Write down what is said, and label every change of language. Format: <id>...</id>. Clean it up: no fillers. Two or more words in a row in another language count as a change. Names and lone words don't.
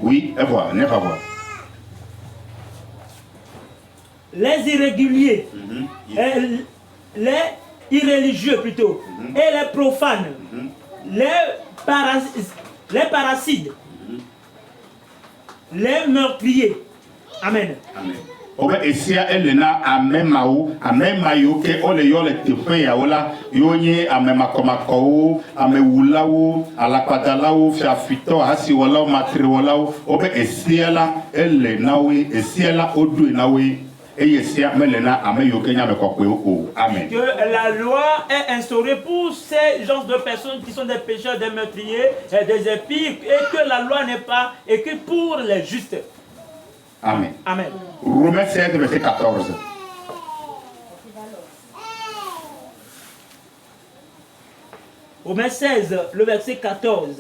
<fr>Oui, et voilà, ne pas voir. les irréguliers, les irréligieux plutôt, et les profanes, les parasites, les meurtriers. Amen. Amen.</fr> <ee>Obe esia elena amemao amemayo ke ole yo le tefe ya ola yonye amemakomako amewulawo alakpadalawo fiafito hasi wala matri wala obe esia la elenawe esia la odu nawe eyesia melena ameyo kenya mekokwe o.</ee> <fr>Amen. Que la loi est instaurée pour ces genres de personnes qui sont des pécheurs, des meurtriers, des épis, et que la loi n'est pas écrite pour les justes. Amen. Amen. Romains 16, verset 14. Romains 16, le verset 14.</fr>